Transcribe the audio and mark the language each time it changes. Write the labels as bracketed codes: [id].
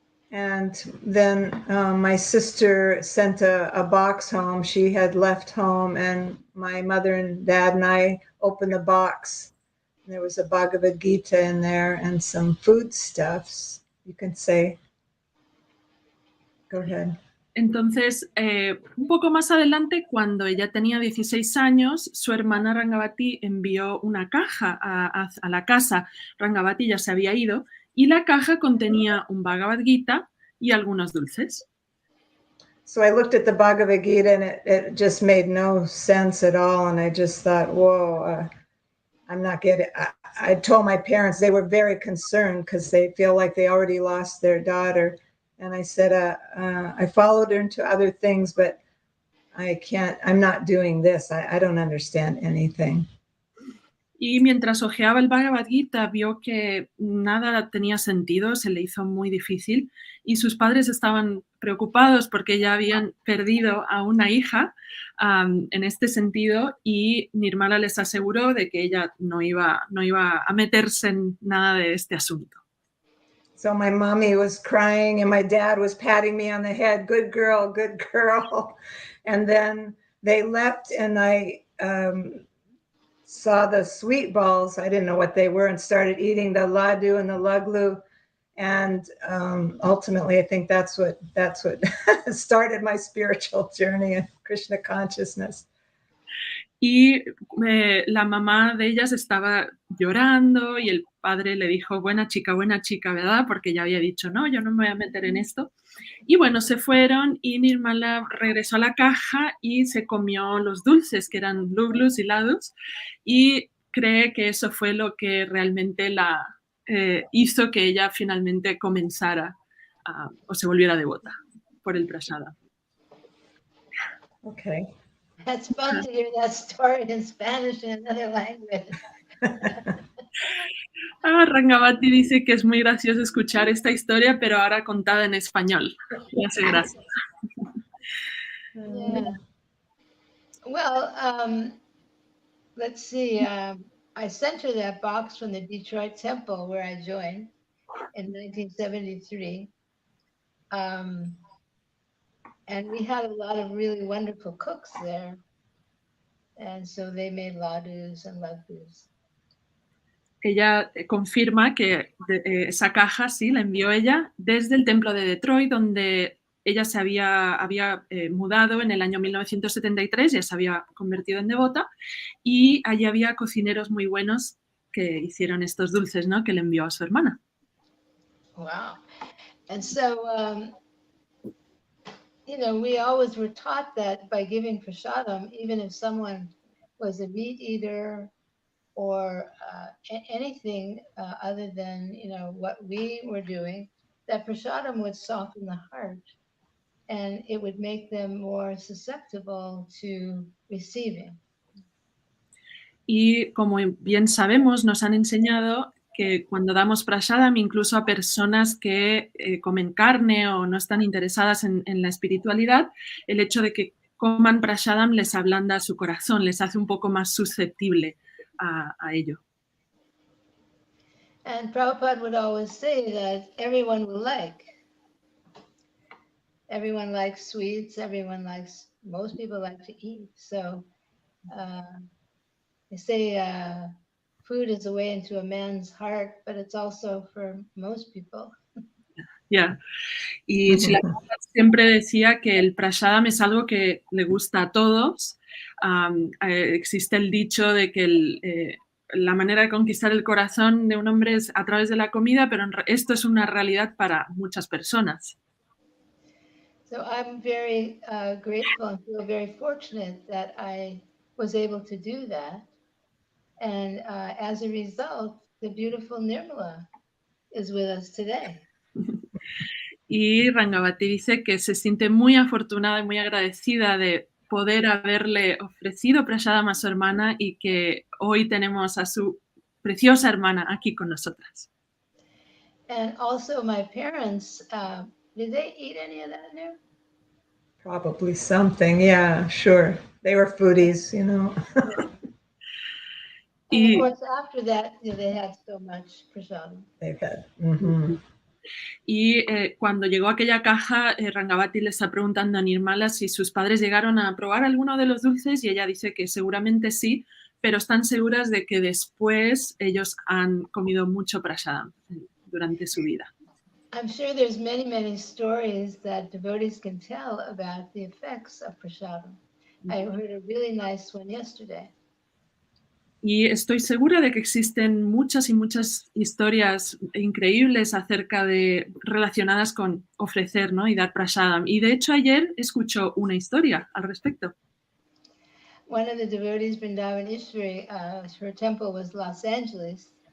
[en] And then my sister sent a box home. She had left home, and my mother and dad and I opened the box. There was a Bhagavad-gita in there and some foodstuffs, you can say. Go ahead. [es] Entonces, un poco más adelante, cuando ella tenía 16 años, su hermana Rangavati envió una caja a la casa. Rangavati ya se había ido y la caja contenía un Bhagavad-gita y algunos dulces. [en] So I looked at the Bhagavad-gita and it just made no sense at all. And I just thought, whoa, I'm not getting it. I told my parents, they were very concerned because they feel like they already lost their daughter. And I said, I followed her into other things, but I'm not doing this. I don't understand anything. [es] Y mientras hojeaba el Bhagavad-gita, vio que nada tenía sentido, se le hizo muy difícil y sus padres estaban preocupados porque ya habían perdido a una hija en este sentido, y Nirmala les aseguró de que ella no iba a meterse en nada de este asunto. [en] So my mommy was crying and my dad was patting me on the head, good girl, good girl. And then they left and I saw the sweet balls. I didn't know what they were, and started eating the ladu and the luglu. And ultimately, I think that's what started my spiritual journey in Krishna consciousness. [es] Y la mamá de ellas estaba llorando y el padre le dijo, buena chica, ¿verdad? Porque ya había dicho, no, yo no me voy a meter en esto. Y bueno, se fueron y Nirmala regresó a la caja y se comió los dulces, que eran luglus y ladus, y cree que eso fue lo que realmente la hizo que ella finalmente comenzara o se volviera devota por el prasada. [en] Okay. That's fun to hear that story in Spanish in another language. [es] Rangavati dice que es muy gracioso escuchar esta historia, pero ahora contada en español. Me hace gracia. [en] Yeah. Well, let's see. I sent her that box from the Detroit temple where I joined in 1973. And we had a lot of really wonderful cooks there. And so they made ladus and lugdus. [es] Ella confirma que esa caja, sí, la envió ella desde el templo de Detroit, donde ella se había mudado en el año 1973, ya se había convertido en devota, y allí había cocineros muy buenos que hicieron estos dulces, ¿no?, que le envió a su hermana. [en] Wow. And so, you know, we always were taught that by giving prasadam, even if someone was a meat eater or anything other than, you know, what we were doing, that prasadam would soften the heart and it would make them more susceptible to receiving. [es] Y como bien sabemos, nos han enseñado que cuando damos prasadam, incluso a personas que comen carne o no están interesadas en la espiritualidad, el hecho de que coman prasadam les ablanda su corazón, les hace un poco más susceptible a ello. [en] And Prabhupada would always say that everyone will like. Everyone likes sweets, most people like to eat. So they say food is a way into a man's heart, but it's also for most people. Yeah. [es] Y siempre decía que el prasadam es algo que le gusta a todos. Existe el dicho de que la manera de conquistar el corazón de un hombre es a través de la comida, pero esto es una realidad para muchas personas. [en] So I'm very grateful and feel very fortunate that I was able to do that. And as a result, the beautiful Nirmala is with us today. [es] Y Rangavati dice que se siente muy afortunada y muy agradecida de poder haberle ofrecido prasadam a su hermana y que hoy tenemos a su preciosa hermana aquí con nosotras. [en] And also my parents, did they eat any of that there? Probably something, yeah, sure. They were foodies, you know. And of course, after that, they had so much prasadam. They've had. [es] Y cuando llegó aquella caja, Rangavati le está preguntando a Nirmala si sus padres llegaron a probar alguno de los dulces y ella dice que seguramente sí, pero están seguras de que después ellos han comido mucho prasadam durante su vida. [en] I'm sure there's many, many stories that devotees can tell about the effects of prasadam. I heard a really nice one yesterday. [es] Y estoy segura de que existen muchas y muchas historias increíbles acerca de relacionadas con ofrecer, ¿no? Y dar prasadam. Y de hecho ayer escucho una historia al respecto. [en] One of the devotees, Vrindavan Ishwari, her temple was Los Angeles.